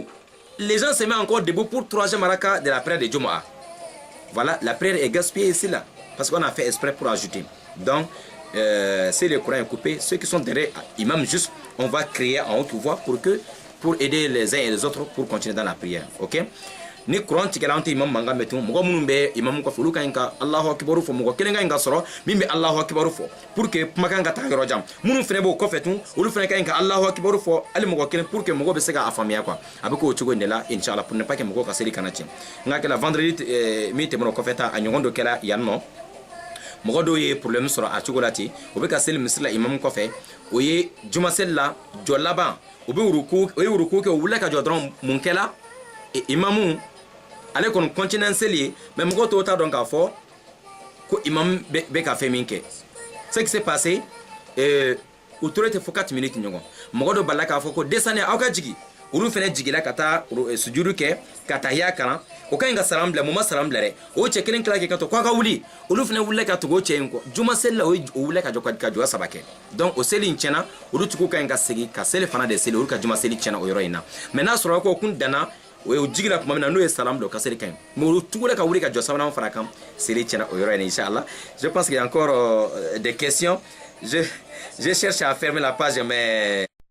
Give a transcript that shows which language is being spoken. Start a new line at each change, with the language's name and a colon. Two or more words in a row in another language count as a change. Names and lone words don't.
French: Les gens se mettent encore debout pour troisième raka de la prière de Jumu'ah. Voilà, la prière est gaspillée ici là. Parce qu'on a fait exprès pour ajouter. Donc, si le Coran est coupé, ceux qui sont derrière l'imam juste, on va crier en haute voix pour aider les uns et les autres pour continuer dans la prière. Ok?
Bambara: Ni Coran tigɛla an tɛ imam mankan mɛn tun mɔgɔ minnu bɛ imam kɔfɛ olu ka ɲi ka
Arabic: الله أكبر
Bambara: fɔ mɔgɔ kelen ka ɲi ka sɔrɔ min bɛ
Arabic: الله أكبر
Bambara: fɔ
French: pour que
Bambara: kumakan ka taa yɔrɔ jan minnu fana b'o kɔfɛ tun olu fana ka ɲi ka
Arabic: الله أكبر
Bambara: fɔ hali mɔgɔ kelen
French: pour que
Bambara: mɔgɔ bɛ se k'a faamuya quoi a bɛ k'o cogo in de la inchallah
French: pour ne pas que
Bambara: mɔgɔw ka seli kana tiɲɛ n ka kɛla vendredi min tɛmɛna o kɔfɛ ta a ɲɔgɔn dɔ kɛra yan nɔ mɔgɔ dɔw ye problème sɔrɔ a cogo la ten o bɛ ka seli misiri la imam kɔfɛ o ye juma seli la jɔ laban o ye ruku kɛ o wulila ka jɔ dɔrɔn mun kɛla imamu ale kɔni continue seli ye mais mɔgɔw tɔw t'a dɔn k'a fɔ ko imam bɛ ka fɛn min kɛ
French: ce qui s'est passé
Bambara: u tora ten fo 4 minutes ɲɔgɔn mɔgɔ dɔ balila k'a fɔ ko descendez aw ka jigi olu fana jigila ka taa sujudu kɛ ka tahiya kalan o ka ɲi ka salam bila mun ma salam bila dɛ o cɛ kelen tila k'i kan to k'a ka wuli olu fana wulila ka tugu o cɛ in kɔ juma seli la o wulila ka jɔ saba kɛ donc o seli in tiɲɛna olu tigiw ka ɲi ka segin ka seli fana de seli olu ka juma seli tiɲɛna o yɔrɔ in na mais n'a sɔrɔ ko kun danna o ye jigila tuma min na n'o ye salam dɔ ka seli ka ɲi mais olu tugula ka wuli ka jɔ sabanan fara kan seli tiɲɛna o yɔrɔ in na inchallah
French: je pense qu'il y a encore des questions je cherche à fermer la page mais